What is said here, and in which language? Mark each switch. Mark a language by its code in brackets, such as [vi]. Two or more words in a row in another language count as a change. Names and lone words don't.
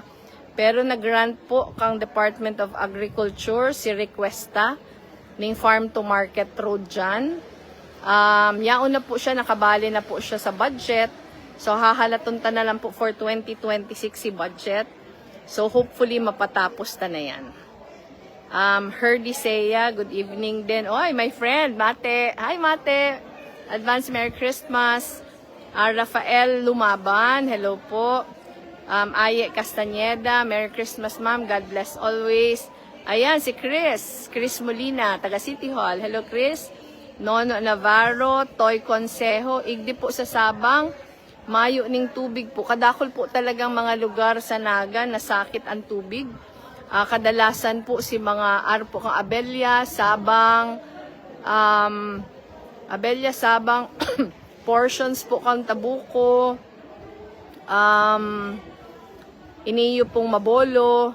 [bik] Pero nag-grant po kang Department of Agriculture si Requesta ning Farm to Market Road dyan. Yaon na po siya, nakabali na po siya sa budget. So hahalatunta na lang po for 2026 si budget. [tl] So hopefully mapatapos na yan. [en] Herdy Seya, good evening din. Oy, my friend, Mate. Hi, Mate. Advance Merry Christmas. Rafael Lumaban, hello po. Aye Castañeda, Merry Christmas ma'am, God bless always. [tl] Ayan, si Chris Molina, taga City Hall. [en] Hello Chris. [bik] Nono Navarro, Toy Consejo, igdi po sa Sabang. Mayo ning tubig po. Kadakol po talagang mga lugar sa Naga na sakit ang tubig. Kadalasan po si mga arpo kang Abelya, Sabang, portions po kang Tabuco, iniyo pong Mabolo.